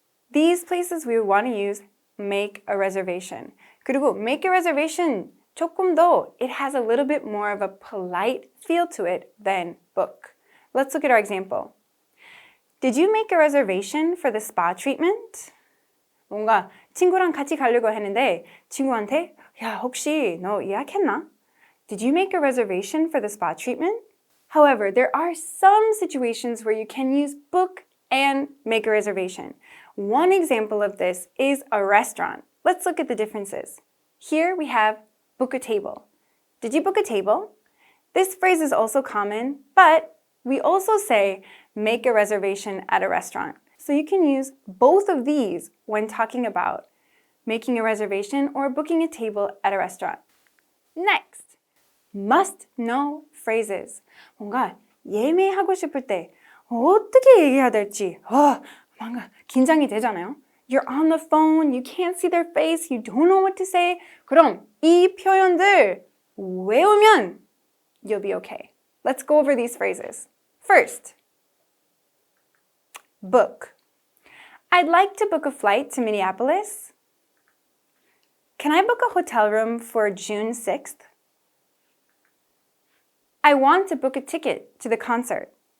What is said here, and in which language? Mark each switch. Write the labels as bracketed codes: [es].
[en] These places we would want to use make a reservation. [ko] 그리고 [en] make a reservation [ko] 조금 더, [en] it has a little bit more of a polite feel to it than book. Let's look at our example. Did you make a reservation for the spa treatment? [ko] 뭔가 친구랑 같이 가려고 했는데 친구한테 야, 혹시 너 예약했나? [en] Did you make a reservation for the spa treatment? However, there are some situations where you can use book and make a reservation. One example of this is a restaurant. Let's look at the differences. Here we have book a table. Did you book a table? This phrase is also common, but we also say make a reservation at a restaurant. So you can use both of these when talking about making a reservation or booking a table at a restaurant. Next, must know phrases. [ko] 뭔가 예매하고 싶을 때 어떻게 얘기해야 될지 뭔가 긴장이 되잖아요. [en] You're on the phone, you can't see their face, you don't know what to say. [ko] 그럼 이 표현들 외우면 [en] you'll be okay. Let's go over these phrases. First, book. I'd like to book a flight to Minneapolis. Can I book a hotel room for June 6th? I want to book a ticket to the concert.